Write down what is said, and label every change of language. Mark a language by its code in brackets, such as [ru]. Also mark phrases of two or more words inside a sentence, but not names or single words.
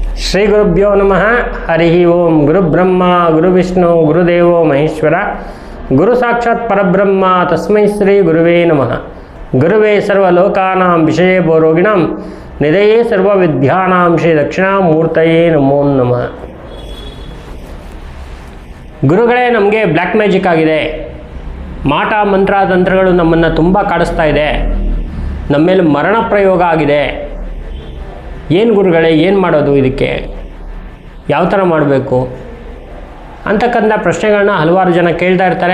[sa] ಶ್ರೀ ಗುರುಭ್ಯೋ ನಮಃ. ಹರಿ ಓಂ. ಗುರುಬ್ರಹ್ಮ ಗುರುವಿಷ್ಣು ಗುರುದೇವೋ ಮಹೇಶ್ವರ. ಗುರು ಸಾಕ್ಷಾತ್ ಪರಬ್ರಹ್ಮ ತಸ್ಮೈ ಶ್ರೀ ಗುರುವೇ ನಮಃ. ಗುರುವೇ ಸರ್ವಲೋಕಾನಾಂ ವಿಷಯೇ ಭೋರೋಗಿಣಾಂ ನಿಧಯೇ ಸರ್ವವಿದ್ಯಾನಾಂ ಶ್ರೀ ದಕ್ಷಿಣಾಮೂರ್ತಯೇ ನಮೋ ನಮಃ. [kn] ಗುರುಗಳೇ, ನಮಗೆ [en] black magic [kn] ಆಗಿದೆ, ಮಾಟ ಮಂತ್ರ ತಂತ್ರಗಳು ನಮ್ಮನ್ನು ತುಂಬ ಕಾಡಿಸ್ತಾ ಇದೆ, ನಮ್ಮ ಮೇಲೆ ಮರಣ ಪ್ರಯೋಗ ಆಗಿದೆ, ಏನು ಗುರುಗಳೇ, ಏನು ಮಾಡೋದು, ಇದಕ್ಕೆ ಯಾವ ಥರ ಮಾಡಬೇಕು ಅಂತಕ್ಕಂಥ ಪ್ರಶ್ನೆಗಳನ್ನ ಹಲವಾರು ಜನ ಕೇಳ್ತಾ ಇರ್ತಾರೆ.